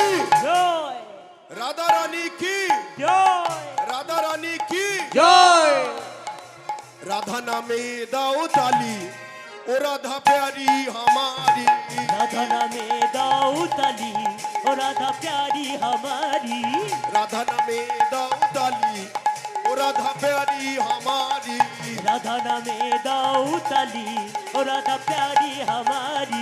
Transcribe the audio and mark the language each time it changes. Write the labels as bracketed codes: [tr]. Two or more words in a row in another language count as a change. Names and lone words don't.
[hi] জয় राधा रानी की জয় राधा रानी की জয়। [bn] রাধা নামে দাও তালি, [hi] ओ राधा प्यारी हमारी। [bn] রাধা নামে দাও তালি [hi] ओ राधा प्यारी हमारी। [bn] রাধা নামে দাও তালি, [hi] ओ राधा प्यारी हमारी। [bn] রাধা নামে দাও তালি [hi] ओ राधा प्यारी हमारी।